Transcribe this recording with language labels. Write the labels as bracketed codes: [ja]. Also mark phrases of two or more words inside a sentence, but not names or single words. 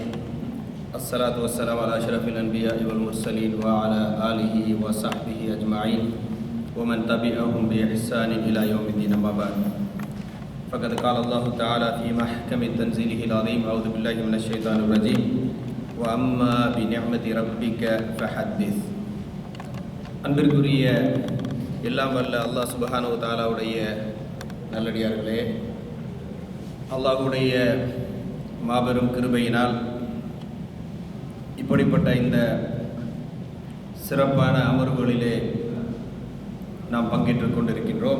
[ar] الصلاة والسلام على أشرف الأنبياء والمرسلين وعلى آله وصحبه أجمعين ومن تبعهم بإحسان إلى يوم الدين. أما بعد فقد قال الله تعالى في محكم تنزيله العظيم: أعوذ بالله من الشيطان الرجيم وأما بنعمة ربك فحدث. [ta] அன்பிற்குரிய எல்லாம் வல்ல அல்லாஹ் [ar] سبحانه وتعالى [ta] நல்லடியார்களே, அல்லாஹ்வுடைய மாபெரும் கிருபையினால் இப்படிப்பட்ட இந்த சிறப்பான அமர்வுகளிலே நாம் பங்கேற்றுக் கொண்டிருக்கின்றோம்.